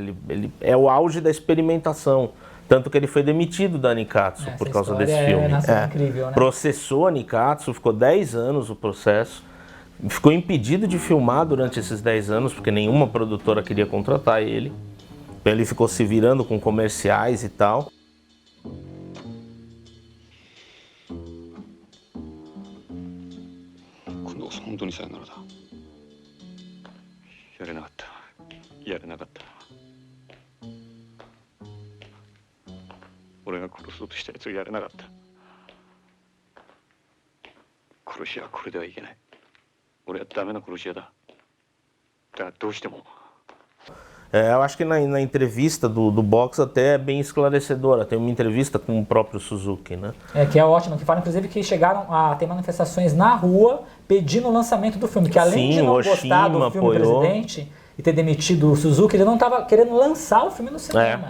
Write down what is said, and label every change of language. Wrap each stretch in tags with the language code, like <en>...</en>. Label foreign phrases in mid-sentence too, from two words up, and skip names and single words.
<pt>Ele é o auge da experimentação, tanto que ele foi demitido da Nikatsu por causa desse filme. Incrível, né? Processou a Nikatsu, ficou 10 anos o processo, ficou impedido de filmar durante esses 10 anos, porque nenhuma produtora queria contratar ele. Então ele ficou se virando com comerciais e tal.</pt> <ja>本当にさよならだ。やれなかった。やれなかった。俺が殺そうとしたやつをやれなかった。殺しはこれではいけない。俺はダメな殺し屋だ。だからどうしても。</ja> <pt>Eu acho que na entrevista do box até é bem esclarecedora. Tem uma entrevista com o próprio Suzuki, né? Que é ótimo, que fala inclusive que chegaram a ter manifestações na rua pedindo o lançamento do filme, que além de não gostar do filme Presidente e ter demitido o Suzuki, ele não estava querendo lançar o filme no cinema.</pt>